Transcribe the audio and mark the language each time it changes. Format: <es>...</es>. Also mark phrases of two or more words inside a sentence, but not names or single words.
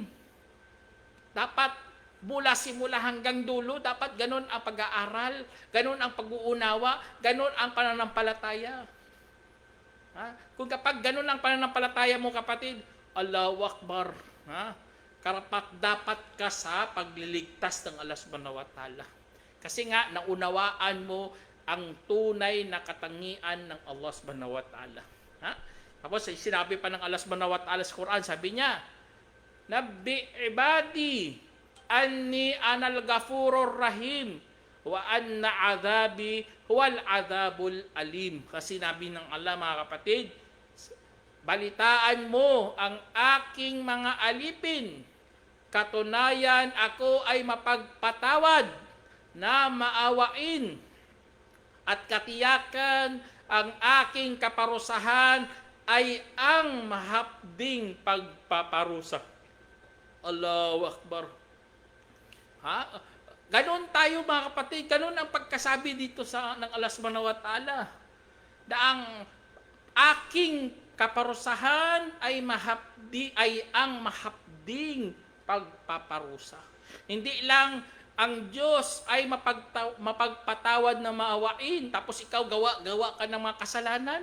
<tl>Dapat mula simula hanggang dulo, dapat ganun ang pag-aaral, ganun ang pag-uunawa, ganun ang pananampalataya. Kung kapag ganun ang pananampalataya mo kapatid,</tl> <ar>الله أكبر.</ar> <tl>Karapat dapat ka sa pagliligtas ng Allah</tl> <ar>سبحانه وتعالى.</ar> <tl>Kasi nga, naunawaan mo ang tunay na katangian ng Allah</tl> <ar>سبحانه وتعالى.</ar> <tl>Tapos sinabi pa ng Allah</tl> <ar>سبحانه وتعالى</ar> <tl>sa Quran, sabi niya,</tl> <ar>نبئ عبادي أني أنا الغفور الرحيم وأن عذابي هو العذاب الأليم.</ar> <tl>Kasi sinabi ng Allah mga kapatid, balitaan mo ang aking mga alipin. Katunayan ako ay mapagpatawad na maawain at katiyakan ang aking kaparusahan ay ang mahapding pagpaparusa.</tl> <ar>الله أكبر.</ar> <tl>Ganon tayo mga kapatid, ganon ang pagkasabi dito ng Allah</tl> <ar>سبحانه وتعالى.</ar> <tl>Na ang aking kaparusahan ay ang mahapding pagpaparusa. Hindi lang ang Diyos ay mapagpatawad na maawain, tapos ikaw gawa ka ng mga kasalanan.</tl>